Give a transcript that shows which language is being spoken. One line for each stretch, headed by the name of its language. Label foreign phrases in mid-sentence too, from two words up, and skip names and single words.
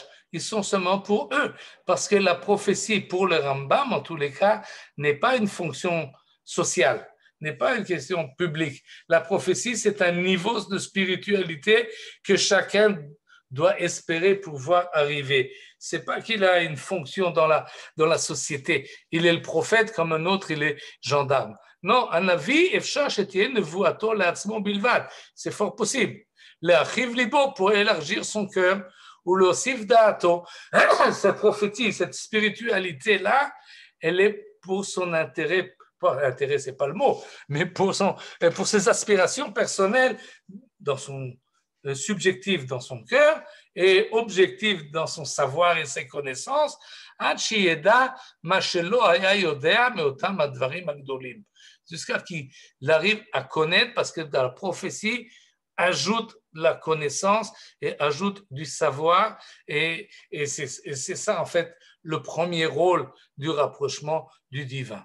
French: Ils sont seulement pour eux. Parce que la prophétie, pour le Rambam, en tous les cas, n'est pas une fonction sociale, n'est pas une question publique. La prophétie, c'est un niveau de spiritualité que chacun doit espérer pouvoir arriver. C'est pas qu'il a une fonction dans la société. Il est le prophète comme un autre, il est gendarme. Non, un avis,
Hebrew: אפשר שתהיה נבואתו לעצמו בלבד.
French: C'est fort possible.
Hebrew: להרחיב לבו,
French: pour élargir son cœur, ou
Hebrew: להוסיף דעתו.
French: Cette prophétie, cette spiritualité-là, elle est pour son intérêt. Pas intérêt, c'est pas le mot, mais pour ses aspirations personnelles dans son subjectif dans son cœur et objectif dans son savoir et ses connaissances, jusqu'à qu'il arrive à connaître, parce que dans la prophétie ajoute la connaissance et ajoute du savoir, et c'est ça en fait le premier rôle du rapprochement du divin.